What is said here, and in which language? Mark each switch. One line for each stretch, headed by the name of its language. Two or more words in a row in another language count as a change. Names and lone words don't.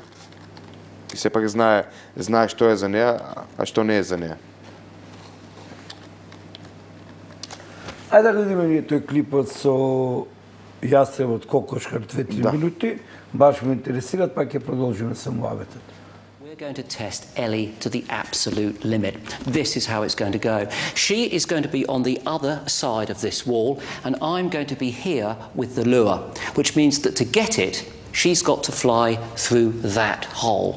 Macedonian: И сепак знае што е за неа, а што не е за неа. Ајде да видиме ние тој клипот со јастребот кокошкар 2-3 минути. Баш ме интересираат, па ќе продолжиме самоаветот.
English: We're going to test Ellie to the absolute limit. This is how it's going to go. She is going to be on the other side of this wall, and I'm going to be here with the lure, which means that to get it, she's got to fly through that hole.